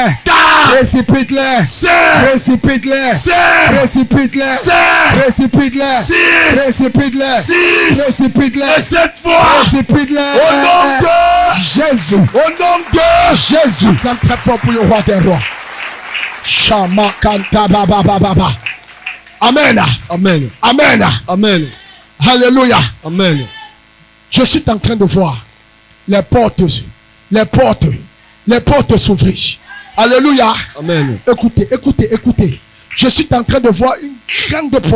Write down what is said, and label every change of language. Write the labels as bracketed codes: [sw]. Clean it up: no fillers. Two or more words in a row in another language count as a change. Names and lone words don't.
[fr] quatre, précipite-les, cinq, précipite-les, sept, précipite-les, sept, précipite-les, six, précipite-les, six, précipite-les, et cette fois, précipite-les. au nom de Jésus, au nom de Jésus. Acclame très fort pour le roi des rois. Shama kanta baba baba. Amen. Amen, Amen. amen, Alléluia. amen. Je suis en train de voir les portes s'ouvrir. Alléluia. Amen. Écoutez, écoutez, écoutez. Je suis en train de voir une grande porte.